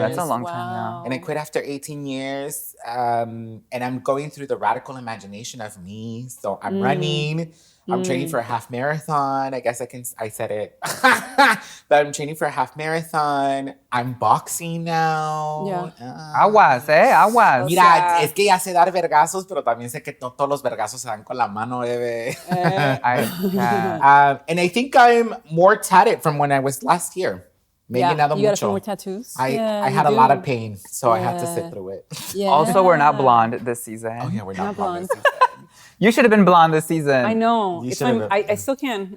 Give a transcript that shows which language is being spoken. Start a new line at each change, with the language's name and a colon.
English: That's a long time now. And I quit after 18 years. And I'm going through the radical imagination of me. So I'm running. I'm training for a half marathon. I guess I said it. But I'm training for a half marathon. I'm boxing now. Yeah.
Spanish: Aguas. Mira, es que ya sé dar vergazos, pero también sé que no todos los vergazos se dan con la mano, bebé.
English: I can't. And I think I'm more tatted from when I was last year.
Spanish: Maybe nada
English: you got a few
Spanish: mucho.
English: more tattoos? I had a lot of pain, so I had to sit through it. Yeah. Also, we're not blonde this season. Oh yeah, we're not blonde this season. You should have been blonde this season. I know. You It's should've my, I still can.